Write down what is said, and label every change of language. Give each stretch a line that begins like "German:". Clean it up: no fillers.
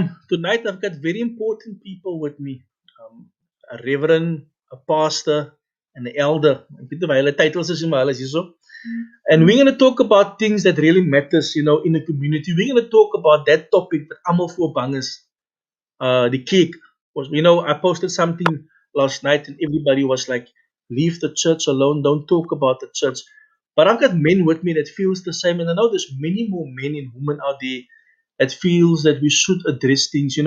English: Tonight I've got very important people with me. A reverend, a pastor, and an elder.
Afrikaans: Ek weet nie of hulle titles is nie, maar hulle is hierso.
English: And we're going to talk about things that really matters, in the community. We're going to talk about that topic that
Afrikaans: almal voor bang is.
English: The cake. Was, I posted something last night and everybody was like, leave the church alone, don't talk about the church. But I've got men with me that feels the same, and I know there's many more men and women out there that feels that we should address things.